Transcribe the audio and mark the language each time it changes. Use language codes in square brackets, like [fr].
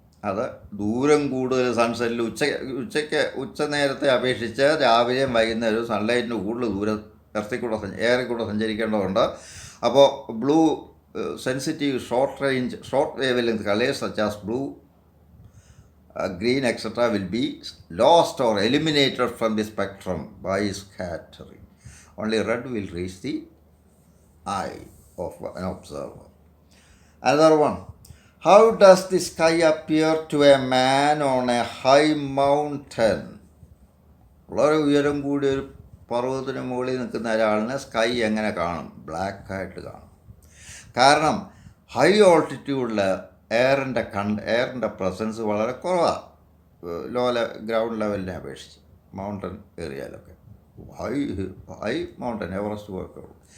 [ml] അത് ദൂരം കൂടുതൽ സൺസെറ്റിൽ ഉച്ച നേരത്തെ അപേക്ഷിച്ച് രാവിലെയും വൈകുന്നേരവും സൺലൈറ്റിന് കൂടുതൽ ദൂരം എയറിൽ കൂടെ സഞ്ചരിക്കേണ്ടതുണ്ട്. [en] അപ്പോൾ blue sensitive short wave length colours such as blue, green, etc. will be lost or eliminated from the spectrum by scattering. Only red will reach the eye of an observer. Another one. How does the sky appear to a man on a high mountain? [ml] വളരെ ഉയരം കൂടിയ ഒരു പർവ്വതത്തിന് മുകളിൽ നിൽക്കുന്ന ഒരാളിനെ sky എങ്ങനെ കാണും? ബ്ലാക്കായിട്ട് കാണും. കാരണം ഹൈ ഓൾട്ടിറ്റ്യൂഡിൽ എയറിൻ്റെ പ്രസൻസ് വളരെ കുറവാണ്, ഗ്രൗണ്ട് ലെവലിനെ അപേക്ഷിച്ച്. മൗണ്ടൻ ഏരിയയിലൊക്കെ ഹൈ മൗണ്ടൻ എവറസ്റ്റ് പോയൊക്കെ ഉള്ളൂ.